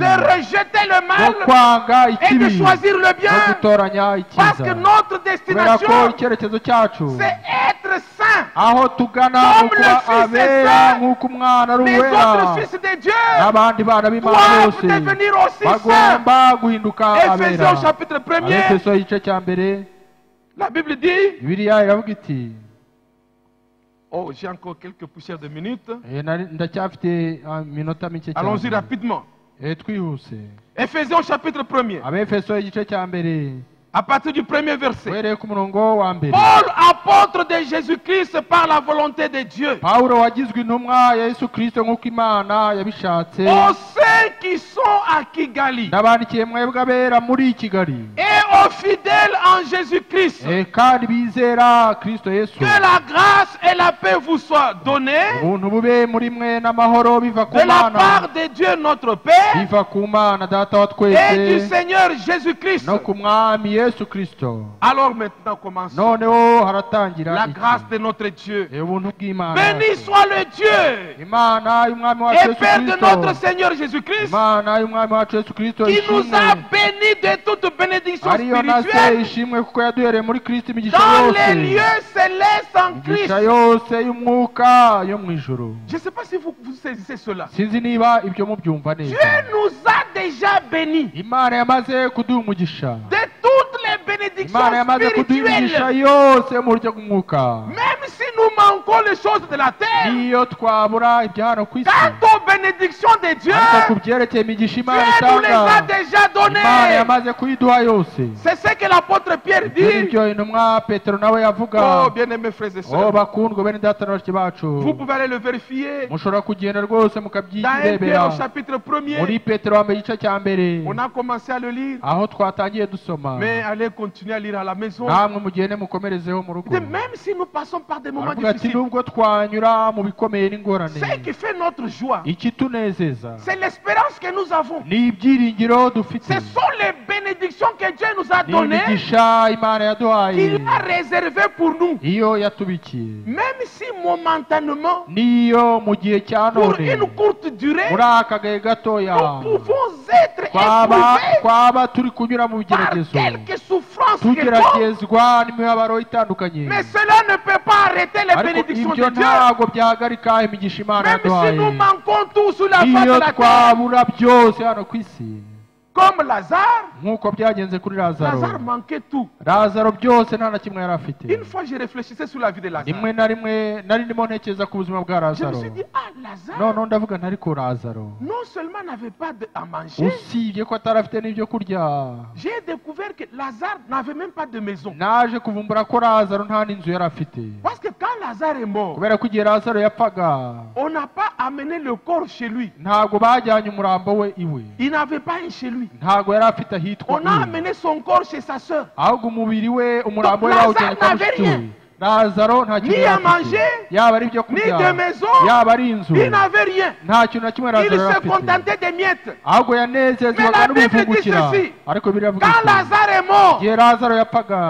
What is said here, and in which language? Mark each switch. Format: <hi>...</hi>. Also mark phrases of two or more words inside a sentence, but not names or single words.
<fr>de rejeter le</fr> <rw>bwo</rw> <fr>mal</fr> <rw>kwanga</rw> <fr>et</fr> <rw>ikibi</rw> <fr>de choisir le</fr> <rw>no</rw> <fr>bien.</fr> <rw>gutoranya</rw> <fr>Parce</fr> <rw>icyiza,</rw> <fr>que notre</fr> <rw>kubera ko</rw> <fr>destination,</fr> <rw>icyerekezo cyacu</rw> <fr>c'est être saint.</fr> <rw>aho tugana</rw> <fr>Comme</fr> <rw>mu kuba</rw> <fr>le Fils est</fr> <rw>abera</rw> <fr>saint,</fr> <rw>nk'uko umwana ari</rw> <fr>Les</fr> <rw>uwera,</rw> <fr>autres fils de Dieu</fr> <rw>n'abandi bana b'Imana</rw> <fr>doivent</fr> <rw>bose</rw> <fr>devenir aussi saints.</fr> <rw>bagomba guhinduka abera.</rw> <fr>Ephésiens chapitre 1er,</fr> <rw>Abefeso igice cya mbere,</rw> <fr>la Bible dit,</fr> <rw>Bibiliya iravuga iti,</rw> <fr>oh j'ai encore quelques poussières de minutes,</fr> <rw>ndacyafite iminota mike</rw> <fr>allons-y</fr> <rw>cyane,</rw> <fr>rapidement.</fr> <rw>twihuse.</rw> <fr>Ephésiens chapitre 1er,</fr> <rw>Abefeso igice cya mbere,</rw> <fr>à partir du premier verset.</fr> <rw>uhereye ku murongo wa mbere.</rw> <fr>Paul, apôtre de Jésus-Christ par la volonté de Dieu,</fr> <rw>Pawulo wagizwe intumwa ya Yesu Kristo nk'uko Imana yabishatse,</rw> <fr>aux saints qui sont à Kigali</fr> <rw>n'abandikiye mwebwe abera muri Kigali,</rw> <fr>et aux fidèles en Jésus-Christ,</fr> <rw>kandi bizera Kristo Yesu,</rw> <fr>que la grâce et la paix vous soient données</fr> <rw>ubuntu bube muri mwe n'amahoro biva ku</rw> <fr>de la</fr> <rw>Mana,</rw> <fr>part de Dieu notre Père</fr> <rw>biva ku Mana data wa</rw> <fr>et du</fr> <rw>twese</rw> <fr>Seigneur Jésus-Christ.</fr> <rw>no ku mwami Yesu Kristo.</rw> <fr>Alors maintenant commençons.</fr> <rw>Noneho haratangira</rw> <fr>La</fr> <rw>iki?</rw> <fr>grâce de notre Dieu.</fr> <rw>Ubuntu bw'Imana</rw> <fr>Béni</fr> <rw>yacu.</rw> <fr>soit le Dieu</fr> <rw>Imana y'umwami wacu</rw> <fr>et</fr> <rw>Yesu</rw> <fr>Père de</fr> <rw>Kristo,</rw> <fr>notre Seigneur Jésus-Christ,</fr> <rw>Imana y'umwami wacu Yesu Kristo</rw> <fr>qui nous</fr> <rw>ishimwe,</rw> <fr>a bénis de toute bénédiction</fr> <rw>ariyo na se</rw> <fr>spirituelle</fr> <rw>ishimwe kuko yaduhereye muri Kristo imigisha</rw> <fr>dans les</fr> <rw>yose,</rw> <fr>lieux célestes en Christ.</fr> <rw>imigisha yose y'umwuka yo mu ijuru.</rw> <fr>Je ne sais pas si vous saisissez cela.</fr> <rw>Sinzi niba ibyo mubyumva</rw> <fr>Dieu</fr> <rw>neza.</rw> <fr>nous a déjà bénis</fr> <rw>Imana yamaze kuduha umugisha,</rw> <fr>de toutes les bénédictions</fr> <rw>Imana yamaze kuduha imigisha</rw> <fr>spirituelles.</fr> <rw>yose mu buryo bw'umwuka.</rw> <fr>Même si nous manquons manquons les choses de la terre,</fr> <rw>niyo twabura ibya hano ku isi,</rw> <fr>quant aux bénédictions de Dieu,</fr> <rw>ariko ku byerekeye imigisha Imana</rw> <fr>Dieu nous les a</fr> <rw>itanga,</rw> <fr>déjà</fr> <rw>Imana</rw> <fr>données.</fr> <rw>yamaze kuyiduha yose.</rw> <fr>C'est ce que l'apôtre Pierre</fr> <rw>Ibyo</rw> <fr>dit.</fr> <rw>nibyo intumwa Petero nawe yavuga.</rw> <fr>Oh, bien-aimés frères et Oh sœurs,</fr> <rw>bakundwa bene data na bashiki bacu,</rw> <fr>vous pouvez aller le vérifier.</fr> <rw>mushobora kugenda rwose</rw> <fr>Dans 1</fr> <rw>mukabyirebera</rw> <fr>Pierre au chapitre 1er,</fr> <rw>muri Petero wa mbere igice cya mbere,</rw> <fr>on a commencé à le lire,</fr> <rw>aho twatangiye dusoma,</rw> <fr>mais allez continuer à lire à la maison.</fr> <rw>namwe mugende mukomerezeho mu rugo.</rw> <fr>Même si nous passons par des moments</fr> <rw>Aravuga ati</rw> <fr>difficiles,</fr> <rw>nubwo twanyura mu bikomeye n'ingorane,</rw> <fr>ce qui fait notre joie,</fr> <rw>ikitunezeza</rw> <fr>c'est l'espérance que nous avons.</fr> <rw>ni ibyiringiro dufite,</rw> <fr>Ce sont les bénédictions que Dieu nous a</fr> <rw>ni</rw> <fr>données,</fr> <rw>imigisha Imana yaduhaye,</rw> <fr>qu'il a réservées pour nous.</fr> <rw>iyo yatubikiye,</rw> <fr>Même si momentanément,</fr> <rw>niyo mu gihe cya</rw> <fr>pour</fr> <rw>none,</rw> <fr>une courte durée,</fr> <rw>muri aka gahe gatoya,</rw> <fr>nous pouvons être</fr> <rw>twaba</rw> <fr>éprouvés</fr> <rw>turi kunyura mu</rw> <fr>par</fr> <rw>bigeragezo,</rw> <fr>quelques souffrances quelconques,</fr> <rw>tugeragezwa n'imibabaro itandukanye,</rw> <fr>mais cela ne peut pas arrêter les</fr> <rw>ariko</rw> <fr>bénédictions</fr> <rw>ibyo</rw> <fr>de Dieu.</fr> <rw>ntabwo byahagarika imigisha Imana</rw> <fr>Même si</fr> <rw>yaduhaye,</rw> <fr>nous manquons tout sur la face</fr> <rw>iyo</rw> <fr>de la terre,</fr> <rw>twabura byose hano ku isi,</rw> <fr>comme Lazare,</fr> <rw>nk'uko byagenze kuri Lazaro.</rw> <fr>Lazare manquait tout.</fr> <rw>Lazaro byose nta na kimwe yari afite.</rw> <fr>Une fois, je réfléchissais sur la vie de Lazare.</fr> <rw>rimwe na rimwe nari ndimo ntekereza ku buzima bwa</rw> <fr>Je me</fr> <rw>Lazaro,</rw> <fr>suis dit, ah, Lazare,</fr> <rw>noneho ndavuga nti ariko Lazaro</rw> <fr>non seulement n'avait pas à manger,</fr> <rw>usibye ko atari afite n'ibyo kurya,</rw> <fr>j'ai découvert que Lazare n'avait même pas de maison.</fr> <rw>naje kuvumbura ko Lazaro nta n'inzu yari afite,</rw> <fr>Parce que quand Lazare est mort,</fr> <rw>kubera ko igihe Lazaro yapfaga</rw> <fr>on n'a pas amené le corps chez lui.</fr> <rw>ntabwo bajyanye umurambo we iwe,</rw> <fr>Il n'avait pas un chez lui.</fr> <rw>ntabwo yari afite ahitwa</rw> <fr>On a</fr> <rw>iwe,</rw> <fr>amené son corps chez sa sœur.</fr> <rw>ahubwo umubiri we umurambo we</rw> <fr>Donc,</fr> <rw>bawujyanye kwa</rw> <fr>Lazare</fr> <rw>mushiki</rw> <fr>n'avait</fr> <rw>we. Lazaro nta kintu</rw> <fr>Ni</fr> <rw>yari</rw> <fr>à</fr> <rw>afite,</rw> <fr>manger,</fr> <rw>yaba ari ibyo</rw> <fr>ni</fr> <rw>kurya,</rw> <fr>de maison,</fr> <rw>yaba ari inzu,</rw> <fr>il n'avait rien.</fr> <rw>nta kintu na kimwe</rw> <fr>Il</fr> <rw>Lazaro yari</rw> <fr>se</fr> <rw>afite,</rw> <fr>contentait des miettes.</fr> <rw>ahubwo</rw> <fr>Mais</fr> <rw>yanezezwaga</rw> <fr>la Bible dit</fr> <rw>n'ubuvungukira.</rw> <fr>ceci.</fr> <rw>Ariko biravuga</rw> <fr>Quand</fr> <rw>iti,</rw> <fr>Lazare est mort,</fr> <rw>igihe Lazaro yapfaga</rw>